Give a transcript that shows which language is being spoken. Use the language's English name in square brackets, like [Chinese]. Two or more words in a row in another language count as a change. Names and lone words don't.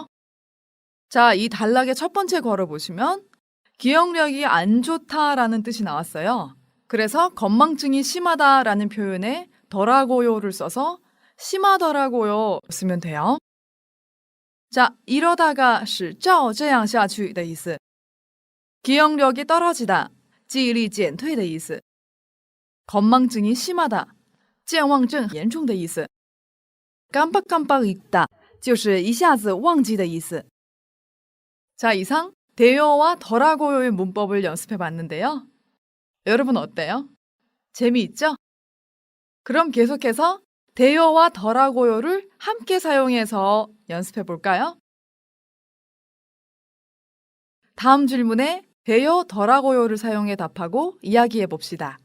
[Korean] 자, 이 단락의 첫 번째 걸어 보시면 기억력이 안 좋다라는 뜻이 나왔어요. 그래서 건망증이 심하다라는 표현에 더라고요를 써서 심하더라고요 쓰면 돼요. 자, 이러다가 [Chinese] 是照这样下去的意思. [Korean] 기억력이 떨어지다, [Chinese] 记忆力减退的意思. [Korean] 건망증이 심하다, [Chinese] 健忘症严重的意思. [Korean] 깜빡깜빡 잊다, [Chinese] 就是一下子忘记的意思. [Korean] 자, 이상 대여와 더라고요의 문법을 연습해 봤는데요. 여러분 어때요? 재미있죠? 그럼 계속해서 대여와 더라고요를 함께 사용해서 연습해 볼까요? 다음 질문에 대여, 더라고요를 사용해 답하고 이야기해 봅시다.